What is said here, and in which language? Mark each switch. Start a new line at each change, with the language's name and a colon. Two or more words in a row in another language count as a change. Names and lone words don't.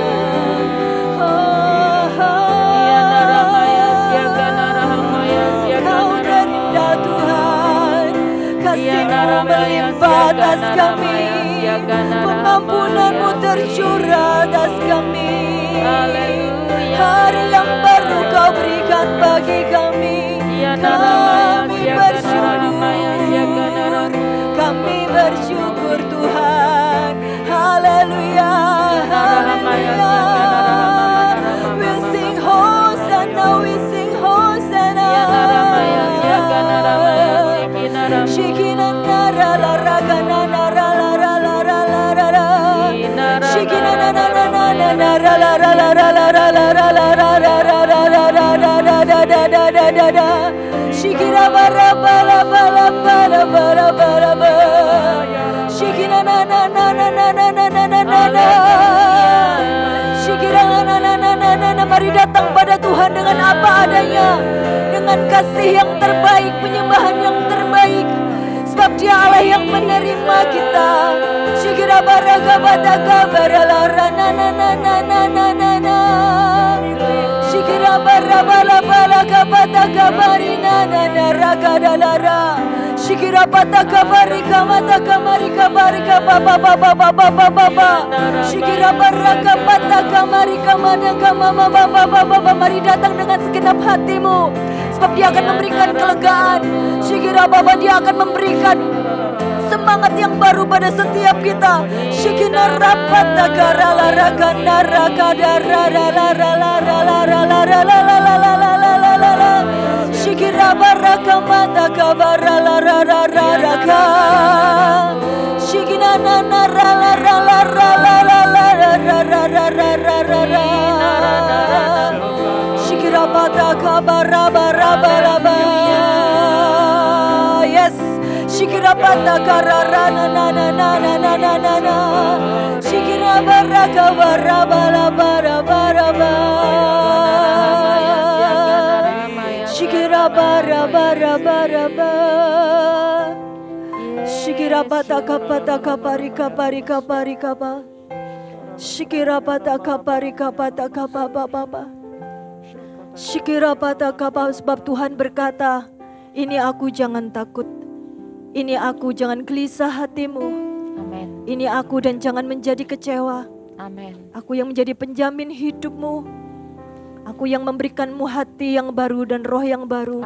Indonesian: Kau terindah Tuhan, kasih-Mu melimpah atas kami, pengampunan-Mu tercurah atas kami. Hari yang baru Kau berikan bagi kami, kami bersyukur, kami bersyukur Tuhan. Haleluya, haleluya.
English: We sing Hosanna, we sing Hosanna. Shikina nara la raga na nara la la la la la la la. Shikina na na na na na nara la la la la la la la la la la la la la la da da da da da da. Shikina bara bara bara bara bara bara bara. Shikina na na na na na na na na na na na. Shikina na na na na na na na.
Indonesian: Mari datang pada Tuhan dengan apa adanya, dengan kasih yang terbaik, penyembahan yang terbaik, sebab Dia Allah yang menerima kita. Shikira baraga badaga baralara na na na na na na na na. Shikira barabala balaga badaga barina na na raga dalara. Shikira pataka barika mataka marika barika baba baba baba baba baba. Shikira baraka pataka marika manaka mama baba baba baba. Mari datang dengan segenap hatimu, sebab Dia akan memberikan kelegaan. Shikira baba, Dia akan memberikan semangat yang baru pada setiap kita. Shikina rapata garala ragana ragadara la la la la la la la la la la la la la la la la. Shikira baraka mata kabara la la la la la la. Shikina na na la la la la la la la la la la la la la. Shikira bata kabara bara bara bara. Yes. Shikira bata karara na na na na na na na na na. Shikira baraka bara bara bara bara bara. Shikira bara bara bara bara. Shikira bata kapata kapari kapari kapari kapa. Shikira bata kapari kapata kapa baba. Shikira bata kapa, sebab Tuhan berkata, ini aku, jangan takut. Ini aku, jangan gelisah hatimu. Amin. Ini aku, dan jangan menjadi kecewa. Amin. Aku yang menjadi penjamin hidupmu. Aku yang memberikanmu hati yang baru dan roh yang baru.